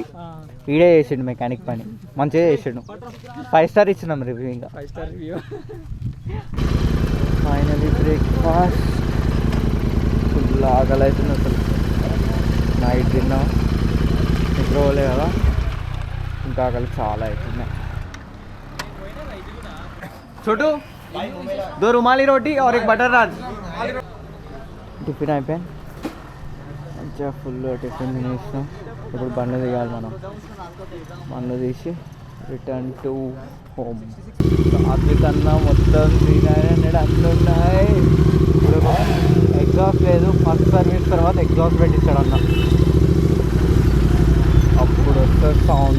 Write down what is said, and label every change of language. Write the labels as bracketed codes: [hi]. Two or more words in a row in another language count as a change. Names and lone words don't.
[te] ఈడే చేసిండు మెకానిక్ పని, మంచిగా చేసిండు. 5 స్టార్ ఇచ్చినాం రివ్యూ. ఇంకా [en] 5 star review. finally breakfast. [te] ఫుల్ ఆకలి అవుతుంది అసలు. నైట్ తిన్నాం, నిద్ర పోలే కదా, ఇంకా ఆకలి చాలా అవుతుంది. [hi] छोटू 2 रुमाली रोटी और 1 बटर नान. [te] టిఫిన్ అయిపోయింది, మంచిగా ఫుల్ టిఫిన్ తినేసినాం. ఇప్పుడు బండ్లు దిగాలి మనం. బండ్లు తీసి [en] return to home. [te] రాత్రి కన్నా మొత్తం 300 అన్నీ ఉన్నాయి. ఇప్పుడు ఎగ్జాస్ట్ లేదు, [en] first service [te] తర్వాత ఎగ్జాస్ట్ పెట్టిస్తాడు అన్న, అప్పుడు వస్తుంది సౌండ్.